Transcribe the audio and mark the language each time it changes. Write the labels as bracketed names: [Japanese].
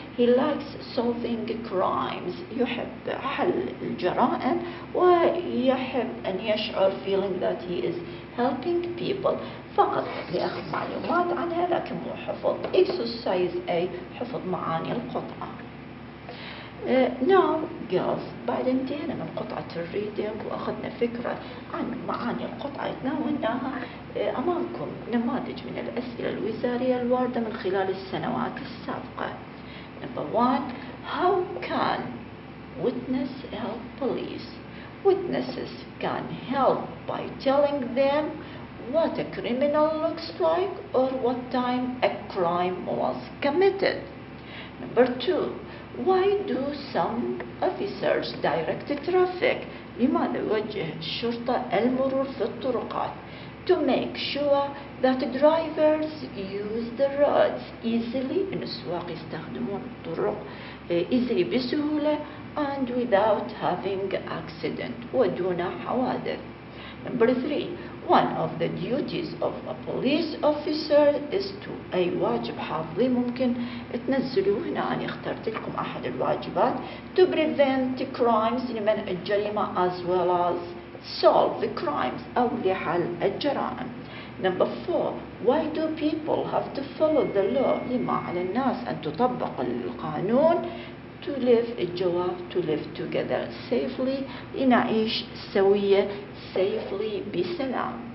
[English] he likes solving crimes [Arabic] يحب حل الجرائم ويحب أن يشعر [English] feeling that he is helping people. [Arabic] فقط لأخذ معلومات عنها لكن مو حفظ. exercise A حفظ معاني القطعة. [English] Now girls [Arabic] بعد انتهينا من قطعة الريدنج وأخذنا فكرة عن معاني القطعة تناولناها. أمامكم نماذج من الأسئلة الوزارية الواردة من خلال السنوات السابقة. [English] Number 1, how can witness help police؟ Witnesses can help by telling them what a criminal looks like or what time a crime was committed. Number 2, why do some officers direct traffic؟ [Arabic] لماذا يوجه الشرطة المرور في الطرقات؟ [English] To make sure that drivers use the roads easily. [Arabic] إن السواق يستخدمون الطرق easily بسهولة [English] and without having accident [Arabic] ودون حوادث. [English] Number 3, one of the duties of a police officer is to [Arabic] أي واجب حافظي ممكن تنزلوه هنا. أنا اخترت لكم أحد الواجبات [English] to prevent crimes [Arabic] لمنع الجريمة [English] as well as solve the crimes [Arabic] أو لحل الجرائم. [English] Number 4, why do people have to follow the law؟ [Arabic] لما على الناس أن تطبق القانون. [English] To live الجواب to live together safely [Arabic] لنعيش سوية [English] safely بسلام.